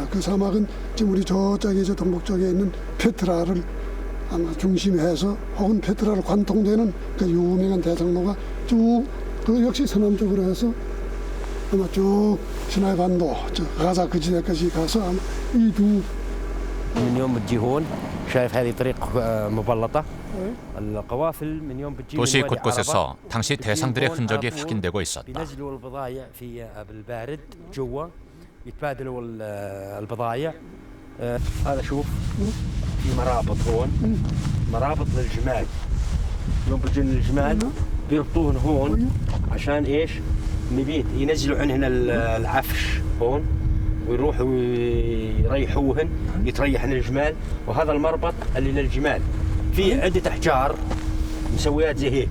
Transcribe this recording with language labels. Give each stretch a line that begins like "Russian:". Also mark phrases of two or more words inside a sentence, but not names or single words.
Korean: 그 사막은 지금 우리 저쪽에 저 동북쪽에 있는 페트라를 아마 중심해서 혹은 페트라를 관통되는 그 유명한 대장로가 쭉 그 역시 서남쪽으로 해서 아마 쭉 시나이 반도 저 가자 그 지대까지 가서 아마 이 두
Arabic: من يوم بتجي هون شايف هذه طريق مبلطة القوافل من يوم بتجي
Korean: 도시 곳곳에서 당시 대상들의 흔적이 확인되고 있었다.
Arabic: بينزلوا البضائع في بالبارد جوا يتبادلوا البضائع هذا شوف في مرابط هون مرابط للجمال يوم بيجون الجمال بيربطوهن هون عشان ايش نبيت ينزلوا عنهن العفش هون ويروحوا يريحوهن يتريحن الجمال وهذا المربط اللي للجمال في عدة أحجار مسويات زي هيك